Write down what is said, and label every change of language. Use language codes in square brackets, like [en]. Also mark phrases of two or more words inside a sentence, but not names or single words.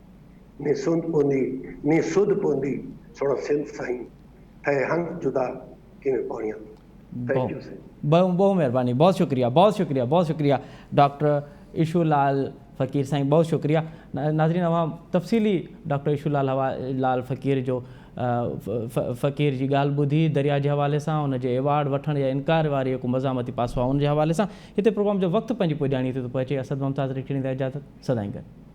[sd] نی سدھ پوندی سونا سندھ سائیں, تھے ہنس جدا کیویں پاڑیاں. [en] thank you. [ur] بہت مہربانی, بہت شکریہ ڈاکٹر ایشو لال فقیر سائیں, بہت شکریہ. [sd] ناظرین عوام تفصیلی ڈاکٹر ایشو لال فقیر جو فقیر جی ॻाल्हि ॿुधी दरिया जे हवाले सां, उन जे एवॉर्ड वठण या इनकार वारी जेको मज़ामती पासो आहे उन जे हवाले सां. हिते प्रोग्राम जो वक़्तु पंहिंजी पुॼाणी ते थो पहुचे. असद मुमताज़ रिखणी इजाज़त. सदाईं गॾु.